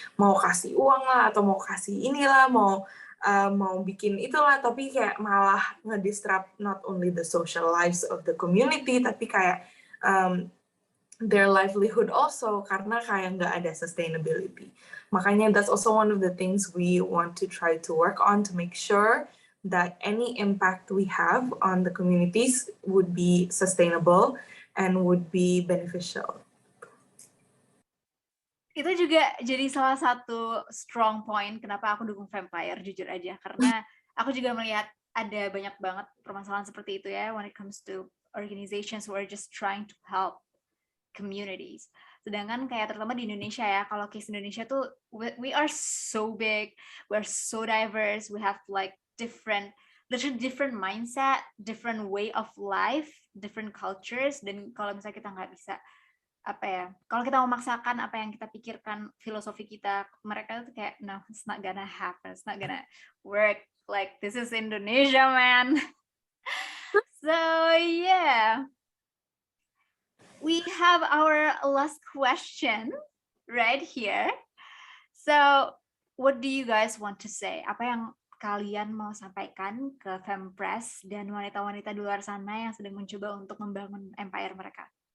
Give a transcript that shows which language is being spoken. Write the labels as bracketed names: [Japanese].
[Indonesian] Mau kasih uang lah atau mau kasih inilah, mau bikin itulah, tapi kayak malah nge-disrupt [English] not only the social lives of the community, [Indonesian] tapi kayak [English] their livelihood also, [Indonesian] karena kayak nggak ada sustainability. Makanya [English] that's also one of the things we want to try to work on to make sure that any impact we have on the communities would be sustainable and would be beneficial. [Indonesian] Itu juga jadi salah satu strong point kenapa aku dukung Fempire, jujur aja. Karena aku juga melihat ada banyak banget permasalahan seperti itu ya [English] when it comes to organizations who are just trying to help communities. [Indonesian] Sedangkan kayak terutama di Indonesia ya, kalau case Indonesia tuh [English] we are so big, we are so diverse, we have like different mindset, different way of life, different cultures, [Indonesian] dan kalau misalnya kita nggak bisa kalau kita memaksakan apa yang kita pikirkan, filosofi kita, mereka tuh kayak [English] no, it's not gonna happen, it's not gonna work, like this is Indonesia, man. So yeah, we have our last question right here. So what do you guys want to say? [Indonesian] Apa yang kalian mau sampaikan ke Fempress dan wanita-wanita di luar sana yang sedang mencoba untuk membangun empire mereka?